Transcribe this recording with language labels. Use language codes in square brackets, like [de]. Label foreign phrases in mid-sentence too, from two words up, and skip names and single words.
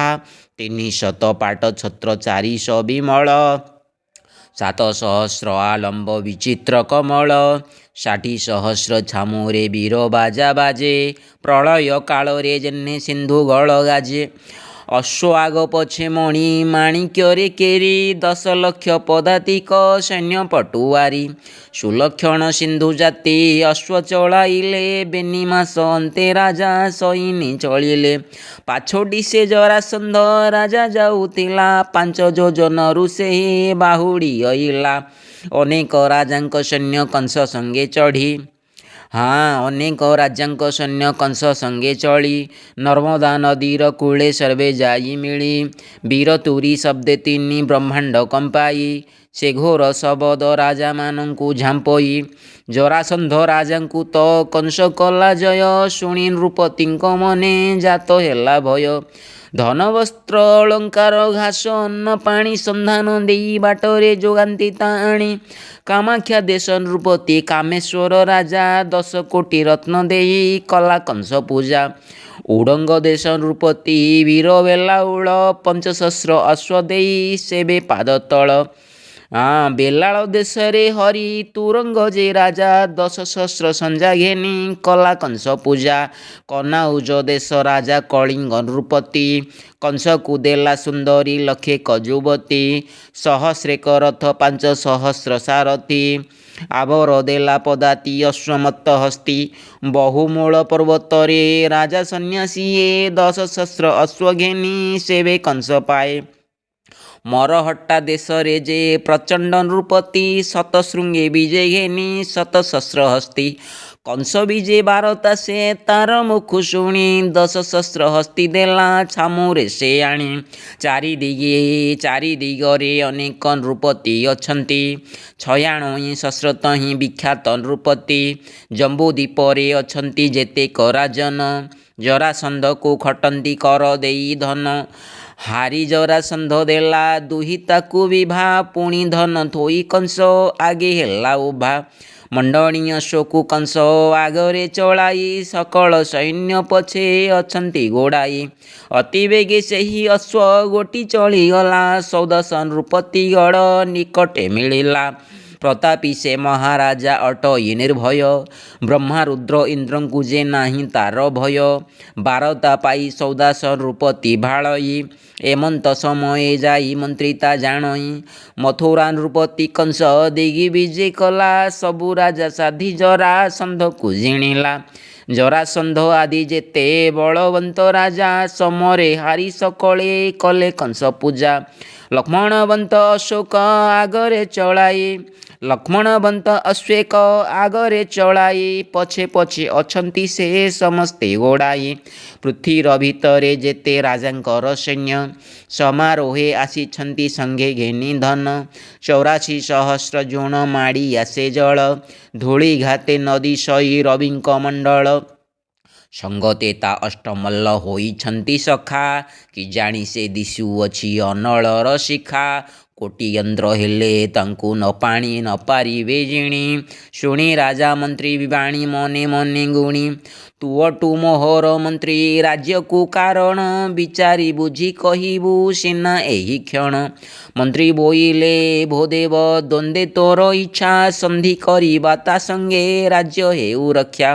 [or] 300 ପାଟ ଛତ୍ର 400 ବିମଳ 7 ସହସ୍ର ଆଲମ୍ବ ବିଚିତ୍ର କମଳ। 60 ସହସ୍ର ଛାମୁରେ ବୀର ବାଜା ବାଜେ ପ୍ରଳୟ କାଳ ରେ ଯେନ୍ନେ ସିନ୍ଧୁ ଗଳ ଗାଜେ। ଅଶ୍ୱ ଆଗ ପଛେ ମଣି ମାଣିକ୍ୟ କେରି 10 ଲକ୍ଷ ପଦାତିକ ସୈନ୍ୟ ପଟୁଆରୀ। ସୁଲକ୍ଷଣ ସିନ୍ଧୁ ଜାତି ଅଶ୍ୱ ଚଳାଇଲେ ବେନିମାସ ଅନ୍ତେ ରାଜା ସୈନି ଚଳିଲେ। ପାଛୋଟି ସେ ଜରାସନ୍ଧ ରାଜା ଯାଉତିଲା 5 ଯୋଜନ ରୁସେ ବାହୁଡ଼ି ଅଇଲା। ଅନେକ ରାଜାଙ୍କ ସୈନ୍ୟ କଂସ ସଙ୍ଗେ ଚଢ଼ି। ଅନେକ ରାଜାଙ୍କ ସୈନ୍ୟ କଂସ ସଙ୍ଗେ ଚଳି। ନର୍ମଦା ନଦୀର କୂଳେ ସର୍ବେ ଯାଇ ମିଳି। ବୀର ତୁରୀ ଶବ୍ଦେ 3 ବ୍ରହ୍ମାଣ୍ଡ କମ୍ପାଇ। ସେ ଘୋର ଶବଦ ରାଜା ମାନଙ୍କୁ ଝାମ୍ପଇ। ଜରାସନ୍ଧ ରାଜାଙ୍କୁ ତୋ କଂସ କଲା ଜୟ ଶୁଣି ନୃପତିଙ୍କ ମନେ ଜାତ ହେଲା ଭୟ। ଧନ ବସ୍ତ୍ର ଅଳଙ୍କାର ଘାସ ଅନ୍ନ ପାଣି ସନ୍ଧାନ ଦେଇ ବାଟରେ ଯୋଗାନ୍ତି ଟାଣି। କାମାଖ୍ୟା ଦେଶ ନୃପତି କାମେଶ୍ୱର ରାଜା 10 କୋଟି ରତ୍ନ ଦେଇ କଲା କଂସ ପୂଜା। ଉଡଙ୍ଗ ଦେଶ ନୃପତି ବୀର ବେଲାଉଲ 5 ସହସ୍ର ଅଶ୍ୱ ଦେଇ ସେବେ ପାଦ ତଳ। ବେଲାଲ ଦେଶ ରେ ହରି ତୁରଙ୍ଗ ଯେ ରାଜା 10 ସହସ୍ର ସଞ୍ଜା ଘେନି କଲା କଂସ ପୂଜା। କନାଉଜ ଦେଶ ରାଜା କଳିଙ୍ଗ ନୃପତି କଂସ କୋ ଦେଲା ସୁନ୍ଦରୀ ଲଖେ କଜୁବତୀ। 100 ରଥ 5 ସହସ୍ର ସାରଥି ଆବର ଦେଲା ପଦାତି ଅଶ୍ୱମତ୍ତ ହସ୍ତୀ। ବହୁମୂଳ ପର୍ବତ ରେ ରାଜା ସନ୍ୟାସୀ 10 ସହସ୍ର ଅଶ୍ୱ ଘେନି ସେବେ କଂସ ପାଏ। ମରହଟ୍ଟା ଦେଶ ରେ ଯେ ପ୍ରଚଣ୍ଡ ନୃପତି ଶତଶୃଙ୍ଗେ ବିଜୟ ଘେନି 7 ସହସ୍ର ହସ୍ତୀ। କଂସ ବିଜୟ ବାରତା ସେ ତାର ମୁଖ ଶୁଣି 10 ସହସ୍ର ହସ୍ତୀ ଦେଲା ଛାମୁରେ ସେ ଆଣି। ଚାରି ଦିଗରେ ଅନେକ ନୃପତି ଅଛନ୍ତି 96 ସହସ୍ରତ ହି ବିଖ୍ୟାତ ନୃପତି। ଜମ୍ବୁଦ୍ୱୀପ ରେ ଅଛନ୍ତି ଯେତେକ ରାଜନ ଜରାସନ୍ଧ କୋ ଖଟନ୍ତି କର ଦେଇ ଧନ। ହାରି ଜରାସନ୍ଧ ଦେଲା ଦୁହିତାକୁ ବିଭା ପୁଣି ଧନ ଥୋଇ କଂସ ଆଗେ ହେଲା ଉଭା। ମଣ୍ଡଣି ଅଶ୍ୱକୁ କଂସ ଆଗରେ ଚଳାଇ ସକଳ ସୈନ୍ୟ ପଛେ ଅଛନ୍ତି ଗୋଡ଼ାଇ। ଅତି ବେଗେ ସେହି ଅଶ୍ୱ ଗୋଟି ଚଳି ଗଲା 14 ନୃପତି ଗଡ଼ ନିକଟେ ମିଳିଲା। ପ୍ରତାପୀ ସେ ମହାରାଜା ଅଟଇ ନିର୍ଭୟ ବ୍ରହ୍ମା ରୁଦ୍ର ଇନ୍ଦ୍ରଙ୍କୁ ଯେ ନାହି ତାର ଭୟ। ବାରତା ପାଇ 14 ନୃପତି ଭାଡ଼ଇ ଏମନ୍ତ ସମୟ ଯାଇ ମନ୍ତ୍ରିତା ଜାଣଇ। ମଥୁରା ନୃପତି କଂସ ଦିଗ୍ୱିଜୟ କଲା ସବୁ ରାଜା ସାଧି ଜରାସନ୍ଧ କୋ ଜିଣିଲା। ଜରାସନ୍ଧ ଆଦି ଯେତେ ବଳବନ୍ତ ରାଜା ସମରେ ହାରି ସକଳେ କଲେ କଂସ ପୂଜା। ଲକ୍ଷ୍ମଣବନ୍ତ ଅଶୋକ ଆଗରେ ଚଳାଇ ଲକ୍ଷ୍ମଣବନ୍ତ ଅଶ୍ୱେକ ଆଗରେ ଚଳାଇ ପଛେ ପଛେ ଅଛନ୍ତି ସେ ସମସ୍ତେ ଗୋଡ଼ାଇ। ପୃଥ୍ୱୀର ଭିତରେ ଯେତେ ରାଜାଙ୍କର ସୈନ୍ୟ ସମାରୋହେ ଆସିଛନ୍ତି ସଙ୍ଗେ ଘେନି ଧନ। 84 ସହସ୍ର ଯୋଣ ମାଡ଼ି ଆସେ ଜଳ ଧୂଳି ଘାତେ ନଦୀ ସଇ ରବିଙ୍କ ମଣ୍ଡଳ। ସଙ୍ଗତେ ତା ଅଷ୍ଟମଲ୍ଲ ହୋଇଛନ୍ତି ସଖା କି ଜାଣି ସେ ଦିଶୁଅଛି ଅନଳର ଶିଖା। କୋଟି ଯନ୍ତ୍ର ହେଲେ ତାଙ୍କୁ ନ ପାଣି ନ ପାରିବେ ଜିଣି। ଶୁଣି ରାଜା ମନ୍ତ୍ରୀ ବିବାଣୀ ମନେ ମନେ ଗୁଣି। ତୁଅଟୁ ମୋହର ମନ୍ତ୍ରୀ ରାଜ୍ୟକୁ କାରଣ, ବିଚାରି ବୁଝି କହିବୁ ସିନା ଏହି କ୍ଷଣ। ମନ୍ତ୍ରୀ ବୋଇଲେ ଭୋଦେବ ଦ୍ୱନ୍ଦ୍ୱେ ତୋର ଇଚ୍ଛା, ସନ୍ଧି କରିବା ତା ସଙ୍ଗେ ରାଜ୍ୟ ହେଉ ରକ୍ଷା।